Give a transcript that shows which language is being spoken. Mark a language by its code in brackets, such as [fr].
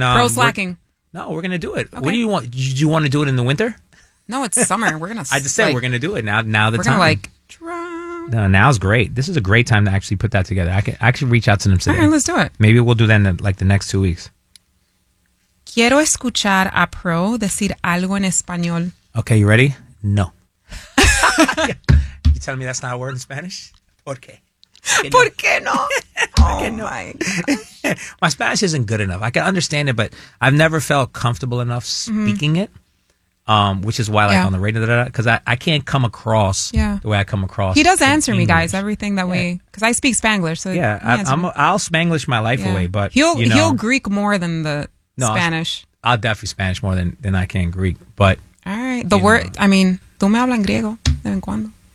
[en] bro's slacking. We're gonna do it. Okay. What do you want? Do you want to do it in the winter? No, it's summer. We're gonna. I just said we're gonna do it now. Now the we're time. Like, now's great. This is a great time to actually put that together. I can actually reach out to them today. All right, let's do it. Maybe we'll do that in like the next 2 weeks. [es] Quiero escuchar a Pro decir algo en español. [en] Okay, you ready? No. You telling me that's not a word in Spanish? Okay. [es] ¿Por qué no? [en] My Spanish isn't good enough. I can understand it, but I've never felt comfortable enough speaking it, which is why, like, on the radio, because I can't come across the way I come across. He does answer me, guys, everything that we, because I speak Spanglish. So yeah, I'll Spanglish my life away, but he'll Greek more than the Spanish. I'll definitely Spanish more than I can Greek, but. All right. The word, I mean, [es] tú me hablas en griego de vez en cuando.